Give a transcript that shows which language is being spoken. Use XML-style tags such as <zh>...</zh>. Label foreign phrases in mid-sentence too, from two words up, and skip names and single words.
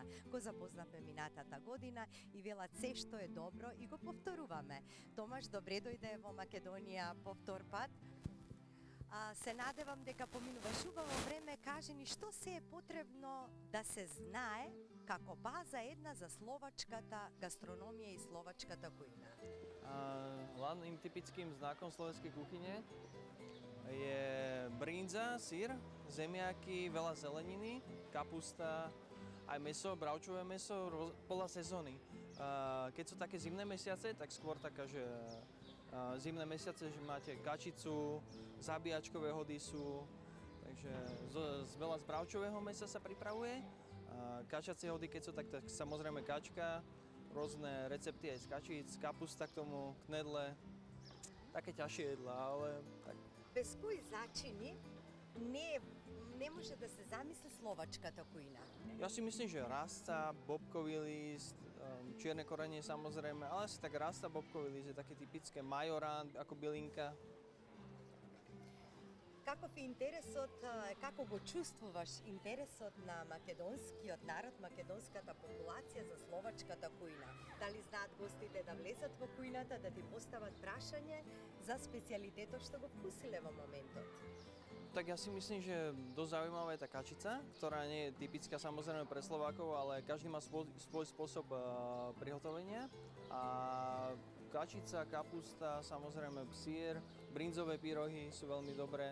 <mk>Го запознавме минатата година и велат се што е добро и го повторуваме. Томаш, добре дојде во Македонија по втор пат. Се надевам дека поминуваш убаво време. Кажи ни што се е потребно да се знае како база една за словачката гастрономија и словачката кујна.</mk> <sk>Hlavným typickým znakom slovenskej kuchyne je brindza, syr, zemiaky, veľa zeleniny, kapusta, aj mäso, bravčové mäso podľa sezóny. Keď sú také zimné mesiace, tak skôr taká, že zimné mesiace, že máte kačicu, zabíjačkové hody sú, takže veľa z bravčového mäsa sa pripravuje. Kačacie hody, keď sú, tak samozrejme kačka, rôzne recepty aj z kačíc, kapusta k tomu, knedle, také ťažšie jedlá, ale tak.</sk> <mk>Без кои зачини не може да се замисли словачката кујна.</mk> <sk>Ja si myslím, že rasta, bobkový list, čierne korenie samozrejme, ale asi tak rasta, bobkový list je také typické, majorán ako bylinka.</sk> <mk>Каков е интересот, како го чувствуваш интересот на македонскиот народ, македонската популација за словачката кујна? Дали знаат гостите да влезат во кујната, да ти постават прашање за специјалитетот што го вкусиле во моментот?</mk> <sk>Tak ja si myslím, že dosť zaujímavá je tá kačica, ktorá nie je typická samozrejme pre Slovákov, ale každý má svoj spôsob prihotovenia. A kačica, kapusta, samozrejme syr, brinzové pyrohy sú veľmi dobré.</sk>